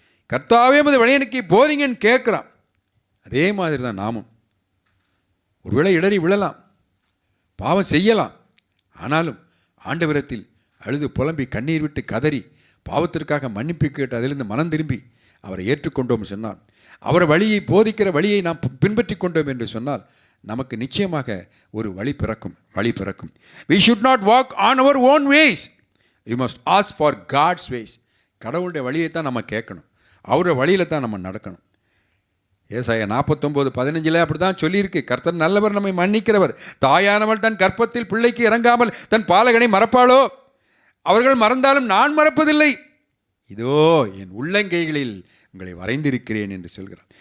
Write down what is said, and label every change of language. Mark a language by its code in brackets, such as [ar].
[ta] கர்த்தாவே உமது வழியை எனக்கு போதிங்கன்னு கேட்குறான். அதே மாதிரி தான் நாமும் ஒருவேளை இடறி விழலாம், பாவம் செய்யலாம், ஆனாலும் ஆண்டவரத்தில் அழுது புலம்பி கண்ணீர் விட்டு கதறி பாவத்திற்காக மன்னிப்பு கேட்டு அதிலிருந்து மனம் திரும்பி அவரை ஏற்றுக்கொண்டோம் சொன்னால், அவர் வழியை போதிக்கிற வழியை நாம் பின்பற்றி கொண்டோம் என்று சொன்னால் நமக்கு நிச்சயமாக ஒரு வழி பிறக்கும். [en] We should not walk on our own ways. We must ask for God's ways. [ta] கடவுளுடைய வழியை தான் நம்ம கேட்கணும், அவருடைய வழியில் தான் நம்ம நடக்கணும். ஏசாயா 49:15 அப்படி தான் சொல்லியிருக்கு, கர்த்தர் நல்லவர், நம்மை மன்னிக்கிறவர். தாயானவள் தன் கர்ப்பத்தில் பிள்ளைக்கு இறங்காமல் தன் பாலகனை மறப்பாளோ? அவர்கள் மறந்தாலும் நான் மறப்பதில்லை. இதோ என் உள்ளங்கைகளில் உங்களை வரைந்திருக்கிறேன் என்று சொல்கிறார்.